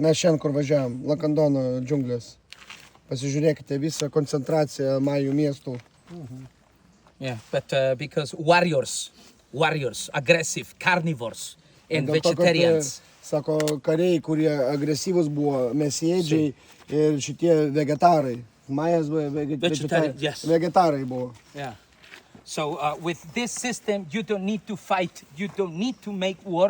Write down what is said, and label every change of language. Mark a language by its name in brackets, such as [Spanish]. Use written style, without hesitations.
[Lithuanian] Mes šiandien kur važiavam, Lakandono džiunglės. Pasižiūrėkite visą koncentraciją Majų miestų. [English] Yeah, but because warriors, aggressive, carnivores, and [Lithuanian] Dėl to, kad, [English] vegetarians. [Lithuanian] sako, kariai, kurie agresyvūs buvo, mėsėdžiai ir šitie vegetarai. Majas buvo [English] Vegetarian, yes. [Lithuanian] Vegetarai buvo. [English] Yeah. So with this system, you don't need to fight. You don't need to make war